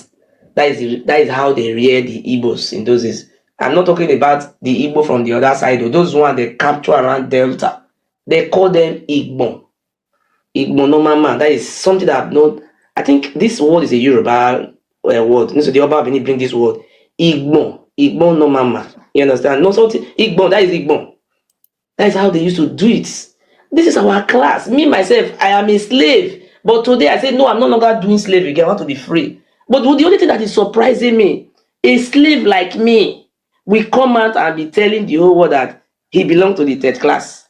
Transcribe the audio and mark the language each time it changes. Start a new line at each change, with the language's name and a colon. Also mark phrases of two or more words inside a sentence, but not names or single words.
English: That is how they rear the Igbos in those days. I'm not talking about the Igbo from the other side, or those ones they capture around Delta. They call them Igbo.
Yoruba: Igbo no mama.
English: That is something that I've known. I think this word is a Yoruba word. So the Oba Benin bring this word. Igbo.
Yoruba: Igbo no mama.
English: You understand? No something. Igbo, that is Igbo. That is how they used to do it. This is our class. Me, myself, I am a slave. But today I say, no, I'm no longer doing slave again. I want to be free. But the only thing that is surprising me, a slave like me will come out and be telling the whole world that he belongs to the 3rd class.